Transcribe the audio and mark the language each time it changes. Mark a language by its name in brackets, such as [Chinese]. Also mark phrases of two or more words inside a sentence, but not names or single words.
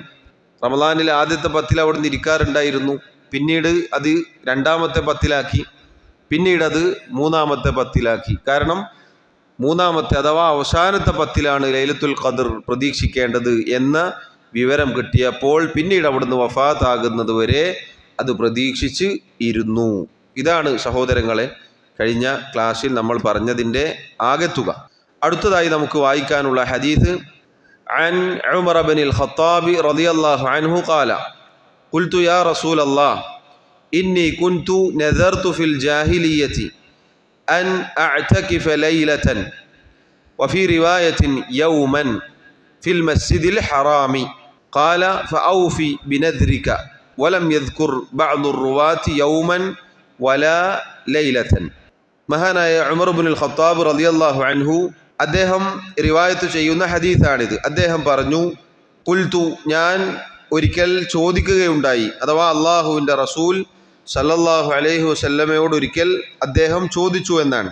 [Malayalam] റമളാനിൽ ആദ്യത്തെ 10 അവിടുന്ന് ഇരിക്കാറുണ്ടായിരുന്നു. പിന്നീട് അത് രണ്ടാമത്തെ 10 പിന്നീട് അത് മൂന്നാമത്തെ 10 കാരണം മൂന്നാമത്തെ അഥവാ അവസാനത്തെ 10 ലൈലത്തുൽ ഖദ്ർ പ്രതീക്ഷിക്കേണ്ടത് എന്ന വിവരം കിട്ടിയപ്പോൾ പിന്നീട് അവിടുന്ന് വഫാത്താകുന്നത് വരെ അത് പ്രതീക്ഷിച്ച് ഇരുന്നു. ഇതാണ് സഹോദരങ്ങളെ കഴിഞ്ഞ ക്ലാസ്സിൽ നമ്മൾ പറഞ്ഞതിൻ്റെ ആകെത്തുക. അടുത്തതായി നമുക്ക് വായിക്കാനുള്ള ഹദീസ് [Arabic] عن عمر بن الخطاب رضي الله عنه قال قلت يا رسول الله إني كنت نذرت في الجاهلية أن أعتكف ليلة وفي رواية يوما في المسجد الحرام قال فأوفي بنذرك ولم يذكر بعض الرواة يوما ولا ليلة. [Malayalam] മഹാനായ ഉമർ ഇബ്നുൽ ഖത്താബ് [Arabic] رضي الله عنه [Malayalam] അദ്ദേഹം റിവായത്ത് ചെയ്യുന്ന ഹദീസാണിത്. അദ്ദേഹം പറഞ്ഞു, ഖുൽതു ഞാൻ ഒരിക്കൽ ചോദിക്കുകയുണ്ടായി, അഥവാ അള്ളാഹുവിൻ്റെ റസൂൽ [Arabic] صلى الله عليه [Malayalam] വസല്ലമയോട് ഒരിക്കൽ അദ്ദേഹം ചോദിച്ചു എന്നാണ്.